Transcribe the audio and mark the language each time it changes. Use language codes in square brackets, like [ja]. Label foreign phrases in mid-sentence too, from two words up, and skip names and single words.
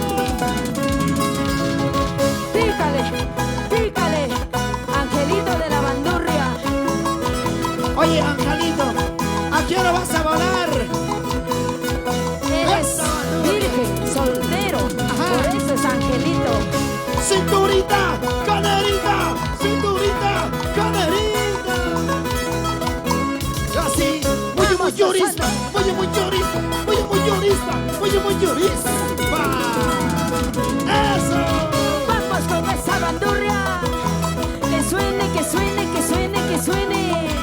[es] Pícale, Angelito de la bandurria. Oye, Angelito, ¿a qué hora vas a volar? Eres virgen, soltero, por eso es Angelito. Cinturita, canerita, cinturita, canerita. Así, muy llorista, muy llorista. Eso. Vamos con esa bandurria. Que suene.